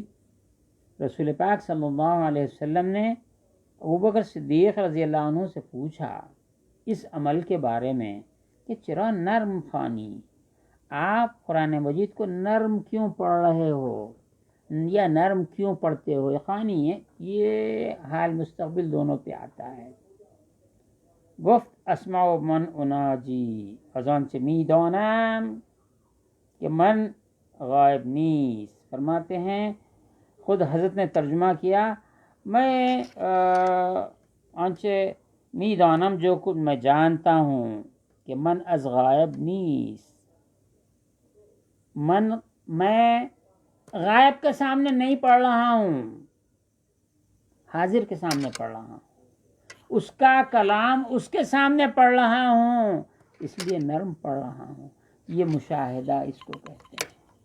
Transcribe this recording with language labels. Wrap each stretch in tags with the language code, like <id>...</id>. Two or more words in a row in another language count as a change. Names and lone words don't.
<ur>رسول پاک صلی اللہ علیہ وسلم نے ابو بکر صدیق رضی اللہ عنہ سے پوچھا اس عمل کے بارے میں کہ</ur> <fa>چرا نرم خوانی،</fa> <ur>آپ قرآن مجید کو نرم کیوں پڑھ رہے ہو یا نرم کیوں پڑھتے ہو؟ خوانی ہے، یہ حال مستقبل دونوں پہ آتا ہے.</ur> <fa>گفت</fa> <ar>اسمع من اناجی،</ar> <fa>از آنچه میدانم کہ من غائب نیست.</fa> <ur>فرماتے ہیں خود حضرت نے ترجمہ کیا، میں</ur> <fa>آنچه میدانم،</fa> <ur>جو کچھ میں جانتا ہوں کہ</ur> <fa>من از غائب نیست،</fa> <ur>میں غائب کے سامنے نہیں پڑھ رہا ہوں، حاضر کے سامنے پڑھ رہا ہوں، اس کا کلام اس کے سامنے پڑھ رہا ہوں، اس لیے نرم پڑھ رہا ہوں. یہ مشاہدہ اس کو کہتے ہیں.</ur>